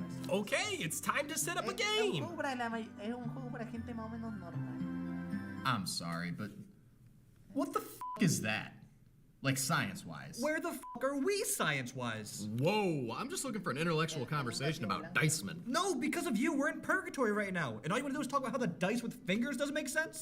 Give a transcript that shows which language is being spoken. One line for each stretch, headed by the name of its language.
English: Okay, it's time to set up a game.
Spanish: Es un juego para gente más o menos normal.
English: I'm sorry, but what the f is that? Like science-wise. Where the f are we science-wise? Whoa, I'm just looking for an intellectual conversation about Diceman. No, because of you, we're in purgatory right now. And all you want to do is talk about how the dice with fingers doesn't make sense?